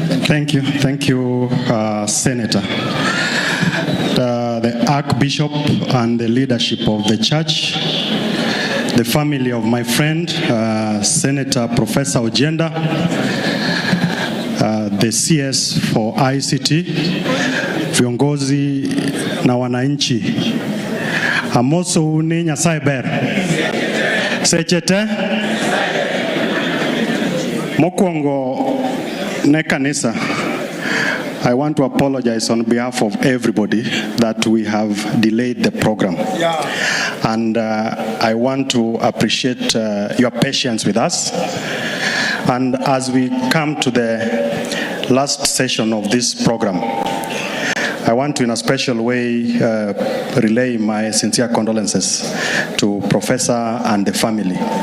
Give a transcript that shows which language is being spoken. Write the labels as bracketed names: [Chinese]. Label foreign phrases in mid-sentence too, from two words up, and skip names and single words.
[English] Thank you, Senator. The Archbishop and the leadership of the church, the family of my friend, Senator Professor Ojienda, the CS for ICT, [Swahili] viongozi na wananchi. [Luo (Kenya and Tanzania)] Amoso ni Nyasaye ber. Sechete mokwongo ne kanisa. [English] I want to apologize on behalf of everybody that we have delayed the program. And I want to appreciate your patience with us. And as we come to the last session of this program, I want to, in a special way, relay my sincere condolences to Professor and the family.